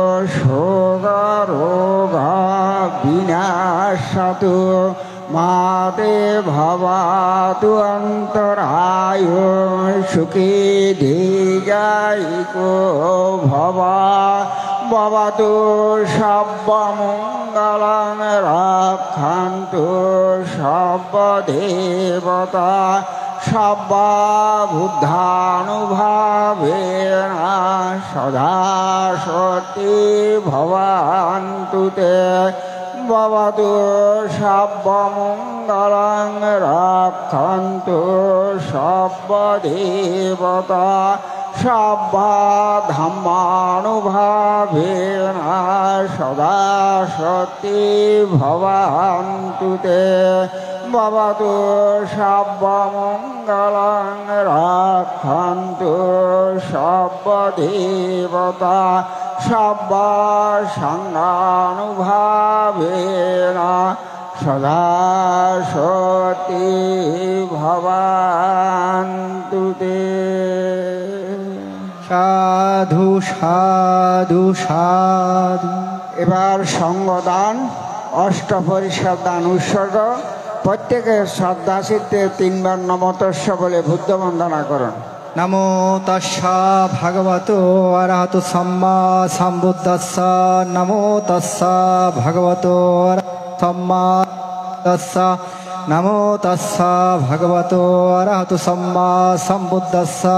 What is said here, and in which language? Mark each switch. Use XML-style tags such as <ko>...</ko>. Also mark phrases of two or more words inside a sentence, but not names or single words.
<pi>শোকরোগা বিনাশতু মাতে ভবাতু অন্তরায় সুখী দীর্ঘায়িকো ভবা ভবতু সর্বমঙ্গলং রক্ষন্তু সর্বদেবতা সর্ববুদ্ধানুভাবেন সদা সতি ভবন্তু তে ভবতু সর্বমঙ্গলং রক্ষন্তু সর্বদেবতা সর্বধম্মানুভাবেন সদা সতি ভবন্তু তে ভবতু সর্বমঙ্গলং রক্ষন্তু সর্বদেবতা সর্বসংঘানুভাবেন সদা সতি ভবন্তু তে। সাধু সাধু সাধু।</pi> <bn>এবার সঙ্গদান অষ্টপরিষদ দান উৎসর্গ। প্রত্যেকে শ্রদ্ধা চিত্তে তিনবার</bn> <pi>নমো তস্য</pi> <bn>বলে বুদ্ধ বন্দনা করুন।</bn> <pi>নমো তস্যা ভগবতো অরহতো সম্মা সম্বুদ্ধাস্সা নমো তস্যা ভগবতো সম্মা তস্যা নমো তস্যা ভগবতো অরহতো সম্মা সম্বুদ্ধাস্সা।</pi>